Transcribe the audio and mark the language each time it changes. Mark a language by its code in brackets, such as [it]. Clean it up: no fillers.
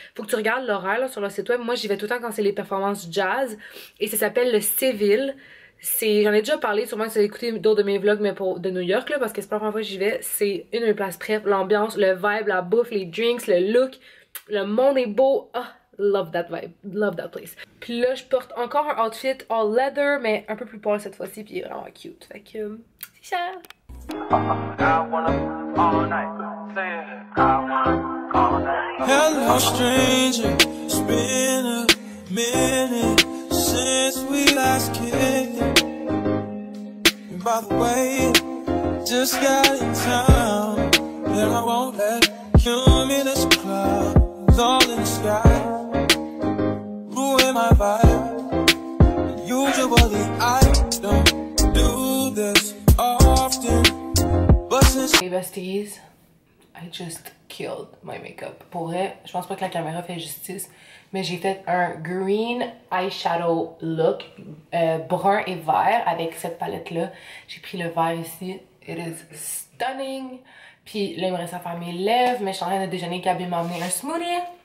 [fr] Faut que tu regardes l'horaire là, sur leur site web. Moi j'y vais tout le temps quand c'est les performances jazz. Et ça s'appelle le Seville. J'en ai déjà parlé, sûrement que vous avez écouté d'autres de mes vlogs, mais de New York là, parce que c'est pas la première fois que j'y vais. C'est une de mes places préf. L'ambiance, le vibe, la bouffe, les drinks, le look, le monde est beau. [en] Ah, love that vibe, love that place. [fr] Puis là, je porte encore un outfit [en] all leather, [fr] mais un peu plus pâle cette fois-ci, puis il est vraiment cute. Fait que, c'est ça. [en] Hello stranger, it's been a minute since we last kicked it. And by the way, just got in town, and I won't let cumulus clouds all in the sky ruin my vibe. Usually I don't do this often, but since Hey besties, I just killed my makeup. [fr] Pour vrai, je pense pas que la caméra fait justice, mais j'ai fait un [en] green eyeshadow look, [fr] brun et vert avec cette palette là. J'ai pris le vert ici, [en] it is stunning. [fr] Puis là il me reste à faire mes lèvres, mais je suis en train de déjeuner. Gabi m'a amené un smoothie.